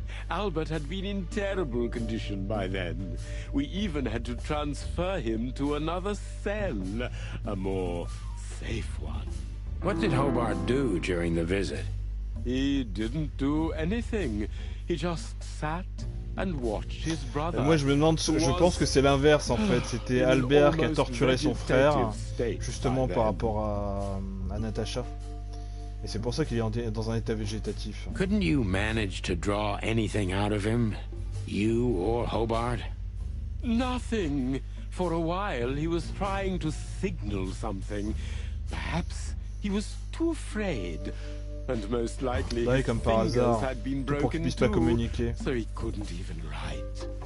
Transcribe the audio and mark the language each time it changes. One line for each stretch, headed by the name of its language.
English: Albert had been in terrible condition by then. We even had to transfer him to another cell, a more safe one. What did Hobart do during the visit? He didn't do anything. He just sat and watched his brother.
French: Moi je me demande, je pense que c'est l'inverse en fait. C'était Albert qui a torturé son frère, justement par rapport à Natasha. Et c'est pour ça qu'il est dans un état végétatif.
English: Couldn't you manage to draw anything out of him? You or Hobart? Nothing. For a while he was trying to signal something. Perhaps he was too afraid. And most likely his fingers had been broken too, so he couldn't even write.